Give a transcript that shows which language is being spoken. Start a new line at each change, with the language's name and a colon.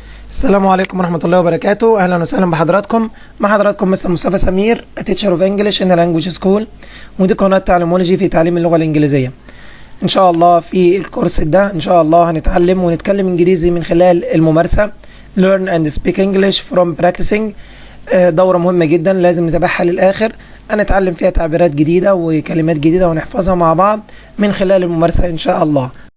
Arabic: السلام عليكم ورحمة الله وبركاته. أهلا وسهلا بحضراتكم. مع حضراتكم مستر مصطفى سمير
English: Teacher of English in the Language School،
Arabic: ودي قناة تعليمولوجي في تعليم اللغة الإنجليزية. إن شاء الله في الكورس ده إن شاء الله هنتعلم ونتكلم إنجليزي من خلال الممارسة.
English: Learn and speak English from practicing.
Arabic: دورة مهمة جدا لازم نتابعها للآخر. هنتعلم فيها تعبيرات جديدة وكلمات جديدة ونحفظها مع بعض من خلال الممارسة إن شاء الله.